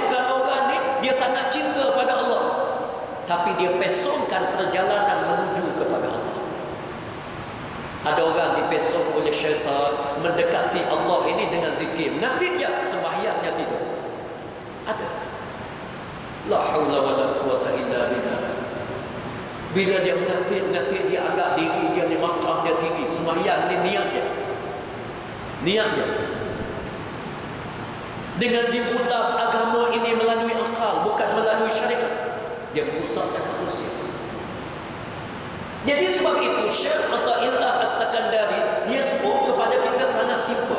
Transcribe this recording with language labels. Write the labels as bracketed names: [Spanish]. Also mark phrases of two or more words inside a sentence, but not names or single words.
[Malay] Kerana orang ni dia sangat cinta pada Allah, tapi dia pesongkan perjalanan menuju kepada Allah. Ada orang dipesong oleh syaitan mendekati Allah ini dengan zikir, nantinya sembahyangnya tidak ada. [Arabic] لا حول ولا قوة إلا بالله. [Malay] Bila dia mengatik, dia anggap diri dia ni makam dia tinggi. Sembahyang ni niatnya dengan diulas agama ini melalui akal, bukan melalui syariat. Dia merusakkan manusia. Jadi sebab itu Syekh Atha'illah As-Sakandari dia sebut kepada kita sangat simple.